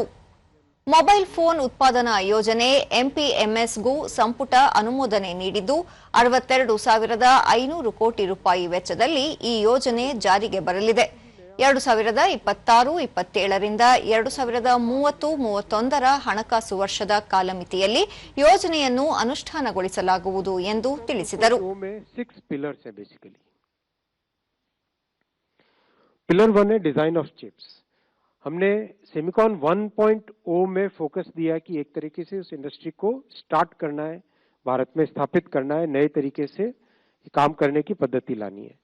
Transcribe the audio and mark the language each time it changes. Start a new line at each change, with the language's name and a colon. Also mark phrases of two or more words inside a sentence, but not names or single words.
Kannada: ಮೊಬೈಲ್ ಫೋನ್ ಉತ್ಪಾದನಾ ಯೋಜನೆ ಎಂಪಿಎಂಎಸ್ಗೂ ಸಂಪುಟ ಅನುಮೋದನೆ ನೀಡಿದ್ದು 62,500 ಕೋಟಿ ರೂಪಾಯಿ ವೆಚ್ಚದಲ್ಲಿ ಈ ಯೋಜನೆ ಜಾರಿಗೆ ಬರಲಿದೆ. 2026-27 ರಿಂದ 2030-31ರ ಹಣಕಾಸು ವರ್ಷದ ಕಾಲಮಿತಿಯಲ್ಲಿ ಯೋಜನೆಯನ್ನು ಅನುಷ್ಠಾನಗೊಳಿಸಲಾಗುವುದು ಎಂದು ತಿಳಿಸಿದರು.
English: पिलर 1 है design of chips.
Hindi: हमने सेमिकॉन 1.0 में फोकस दिया कि एक तरीके से उस इंडस्ट्री को स्टार्ट करना है, भारत में स्थापित करना है, नए तरीके से काम करने की पद्धति लानी है.